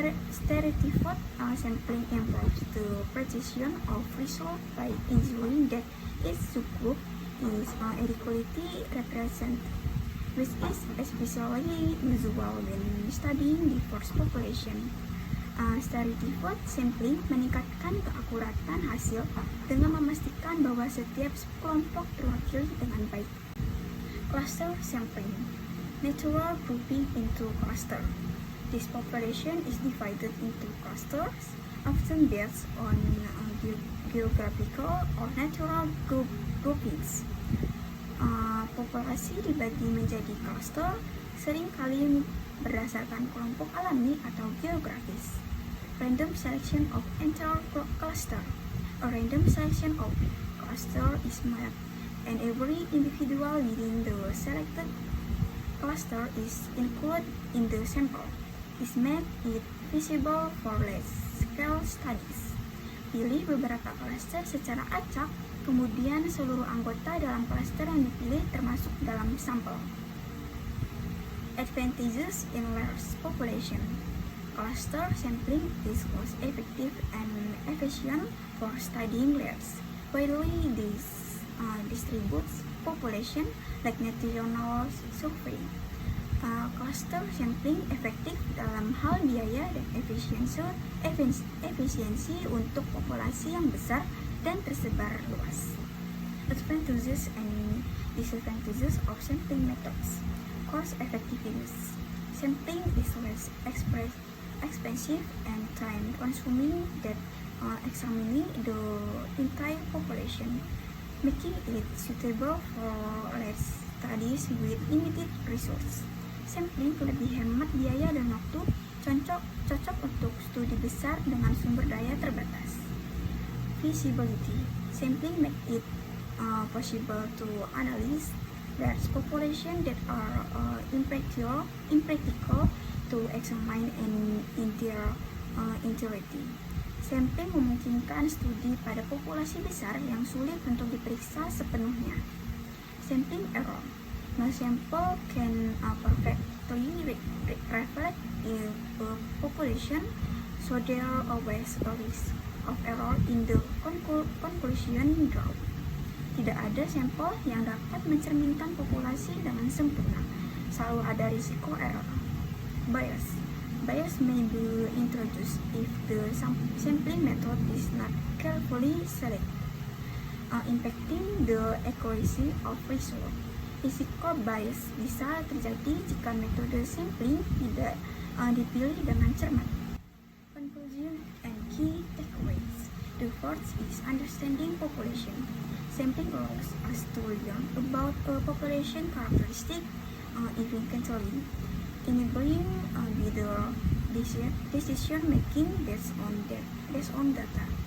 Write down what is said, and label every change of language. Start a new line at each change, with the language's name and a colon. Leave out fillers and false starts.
English: Stratified sampling improves the precision of result by ensuring that each subgroup is adequately represented, which is especially usual when studying diverse population.
Indonesian: Stratified sampling meningkatkan keakuratan hasil dengan memastikan bahwa setiap kelompok terwakili dengan baik.
English: Cluster sampling, natural grouping into cluster. This population is divided into clusters, often based on geographical or natural groupings.
Indonesian: Populasi dibagi menjadi cluster, seringkali berdasarkan kelompok alami atau geografis.
English: Random selection of entire cluster. A random selection of cluster is made, and every individual within the selected cluster is included in the sample. This made it feasible for large-scale studies.
Indonesian: Pilih beberapa cluster secara acak, kemudian seluruh anggota dalam cluster yang dipilih termasuk dalam sampel.
English: Advantages in large population. Cluster sampling is cost effective and efficient for studying large, widely distributes population like national survey.
Indonesian: Cluster sampling efektif dalam hal biaya dan efisiensi untuk populasi yang besar dan tersebar luas.
English: Advantages and disadvantages of sampling methods. Cost effectiveness. Sampling is less expensive and time consuming than examining the entire population, making it suitable for large studies with limited resources.
Indonesian: Sampling lebih hemat biaya dan waktu, cocok untuk studi besar dengan sumber daya terbatas.
English: Feasibility. Sampling make it possible to analyze large population that are impractical to examine in their entirety.
Indonesian: Sampling memungkinkan studi pada populasi besar yang sulit untuk diperiksa sepenuhnya.
English: Sampling error. No sample can perfectly reflect a population, so there are always a risk of error in the conclusion drawn.
Indonesian: Tidak ada sampel yang dapat mencerminkan populasi dengan sempurna. Selalu ada risiko error. Bias.
English: Bias may be introduced if the sampling method is not carefully selected, impacting the accuracy of result.
Indonesian: Risiko bias bisa terjadi jika metode sampling tidak dipilih dengan cermat.
English: Conclusion and key takeaways. The first is understanding population. Sampling allows us to learn about a population characteristic efficiently, enabling better decision making based on data.